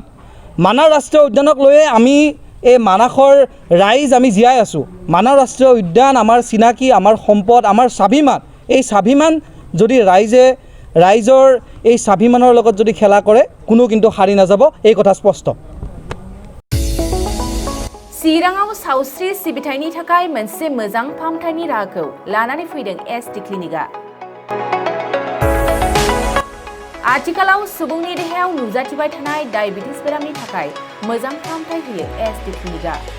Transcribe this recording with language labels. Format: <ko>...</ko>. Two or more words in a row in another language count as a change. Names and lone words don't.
<as>মানাস ৰাষ্ট্ৰীয় উদ্যানক লৈয়ে আমি এই মানাসৰ ৰাইজ আমি জীয়াই আছোঁ। মানাস ৰাষ্ট্ৰীয় উদ্যান আমাৰ চিনাকি, আমাৰ সম্পদ, আমাৰ স্বাভিমান। এই স্বাভিমান যদি ৰাইজৰ এই স্বাভিমানৰ লগত যদি খেলা करे, কোনো কিন্তু হাৰি নাযাব, এই কথা স্পষ্ট।</as> <brx>चिराङाव सावस्रि सिबिथायनि थाखाय मोनसे मोजां फाहामथायनि राहाखौ लानानै फैदों एसडि क्लिनिकआ। आथिखालाव सुबुंनि देहायाव नुजाथिबाय थानाय डायबिटिस बेरामनि थाखाय मोजां फाहामथाय होयो एसडि क्लिनिकआ।</brx>